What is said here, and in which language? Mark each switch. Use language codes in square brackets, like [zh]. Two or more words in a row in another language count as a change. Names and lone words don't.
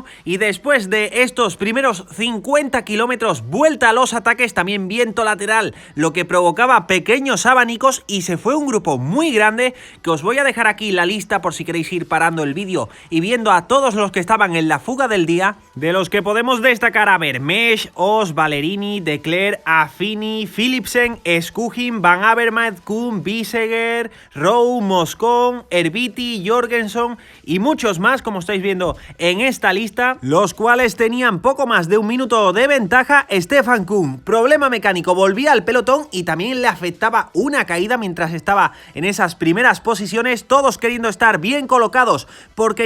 [es] Y después de estos primeros 50 kilómetros, vuelta a los ataques, también viento lateral, lo que provocaba pequeños abanicos y se fue un grupo muy grande, que os voy a dejar aquí la lista por si queréis ir parando el vídeo y viendo a todos los que estaban en la fuga del día, de los que podemos destacar a Vermeersch, Os, Ballerini, De Clercq, Affini, Philipsen, Skujin, Van Avermaet, Koen, Bissegger, Rowe, Moscon, Herbiti, Jorgenson y muchos más, como estáis viendo en esta lista, los cuales tenían poco más de un minuto de ventaja. Stefan Koen, problema mecánico, volvía al pelotón y también le afectaba una caída mientras estaba en esas primeras posiciones, todos queriendo estar bien colocados porque